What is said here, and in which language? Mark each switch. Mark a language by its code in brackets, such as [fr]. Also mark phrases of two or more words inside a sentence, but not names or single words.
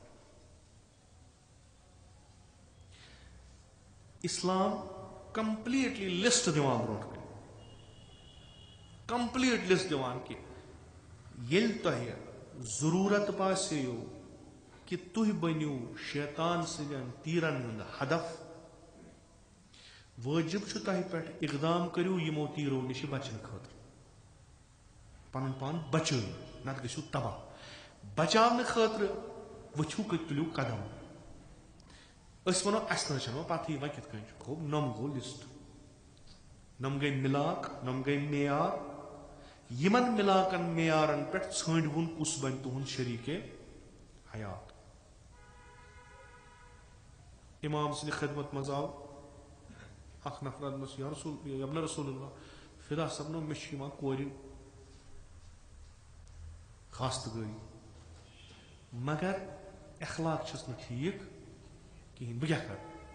[ks] اسلام [en] completely list [ks] دِوان برونٛٹھ کَنہِ [en] complete list [ks] دِوان کہِ ییٚلہِ تۄہہِ ضروٗرت باسیو کہ تُہۍ بٔنِو شیطان سٕنٛدٮ۪ن تیٖرن ہُنٛد ہدف وٲجِب چھُ تۄہہِ پٮ۪ٹھ اقدام کٔرِو یِمو تیٖرو نِش بچنہٕ خٲطرٕ پنُن پان بچٲیِو نتہٕ گٔژھِو تباہ بچاونہٕ خٲطرٕ ؤتھِو تُلِو قدم اس ونو اس نا پتہ وۄنۍ کِتھ کٔنۍ چھُ گوٚو نم گوٚو لسٹ نم گٔے ملاک نم گٔے معیار یمن ملاکن معیارن پٮ۪ٹھ ژھٲنٛڈۍہوٗن کُس بنہِ تُہُنٛد شریٖکے حیات امام سٕنٛدِ خدمت منٛز آو اکھ نفر دوٚپمَس [ar] یا ابن رسول اللہ [ks] فدا صٲبنو مےٚ چھِ یِوان کورِ خاستگٲری مگر اخلاق چھس نہٕ ٹھیٖک کِہیٖنۍ بہٕ کیٛاہ کَرٕ